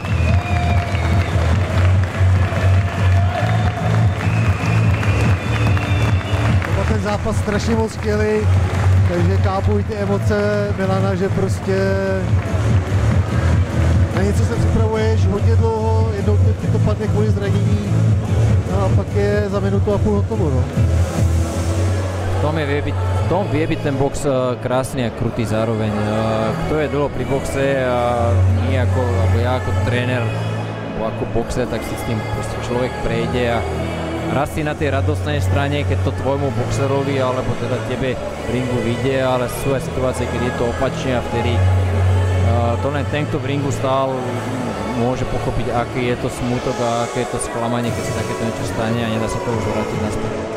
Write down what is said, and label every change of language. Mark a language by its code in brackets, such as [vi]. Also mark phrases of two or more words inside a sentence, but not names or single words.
[cs] Ten zápas strašně moc chtěli, takže chápu i ty emoce Milana, že prostě na něco se připravuješ hodně dlouho, jednou ti to padne kvůli zranění, no a pak je za minutu a půl hotovo. No. [sk] V tom vie byť ten box krásny a krutý zároveň. Kto je dlho pri boxe a nie ako, alebo ja ako tréner, alebo ako boxer, tak si s tým proste človek prejde a raz si na tej radostnej strane, keď to tvojmu boxerovi alebo teda tebe v ringu vyjde, ale sú aj situácie, keď je to opačne a vtedy to len ten, kto v ringu stál, môže pochopiť, aký je to smútok a aké je to sklamanie, keď sa takéto niečo stane a nedá sa to už vrátiť naspäť.